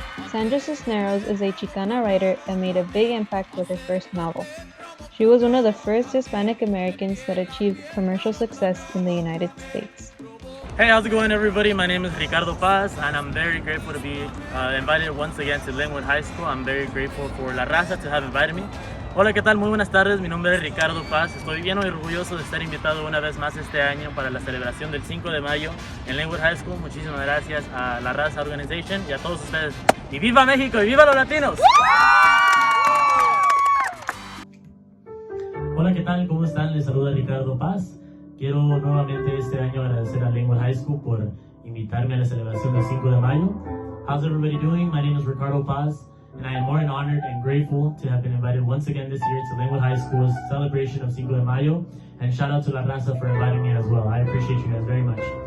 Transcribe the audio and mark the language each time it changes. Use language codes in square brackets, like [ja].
[en] Sandra Cisneros is a Chicana writer that made a big impact with her first novel. She was one of the first Hispanic Americans that achieved commercial success in the United States. Hey, how's it going, everybody? My name is Ricardo Paz, and I'm very grateful to be invited once again to Linwood High School. I'm very grateful for La Raza to have invited me. [es] Hola, ¿qué tal? Muy buenas tardes. Mi nombre es Ricardo Paz. Estoy bien orgulloso de estar invitado una vez más este año para la celebración del 5 de mayo en Linwood High School. Muchísimas gracias a La Raza Organization y a todos ustedes. ¡Y viva México! ¡Y viva los latinos! Hola, ¿qué tal? ¿Cómo están? Les saluda Ricardo Paz. Quiero nuevamente este año agradecer a Linwood High School por invitarme a la celebración del 5 de mayo. [en] How's everybody doing? My name is Ricardo Paz, and I am more than honored and grateful to have been invited once again this year to Linwood High School's celebration of Cinco de Mayo. And shout out to La Raza for inviting me as well. I appreciate you guys very much.